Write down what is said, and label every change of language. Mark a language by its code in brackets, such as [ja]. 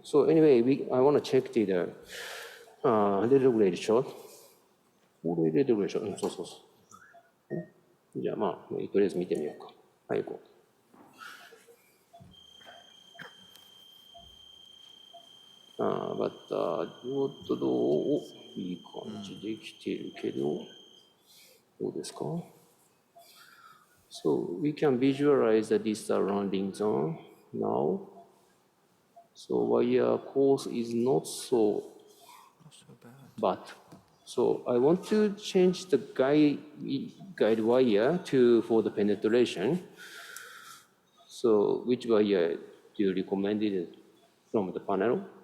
[en] So anyway, I want to check the retrograde shot. [ja] これレトロでしょ。そうそうそう。じゃあまあ、とりあえず見てみようか。はい、行こう。バッター、どういい感じできてるけど、どうですか [en] So we can visualize the distal landing zone now. So wire course is not so bad. So I want to change the guide wire for the penetration. So which wire do you recommend it from the panel?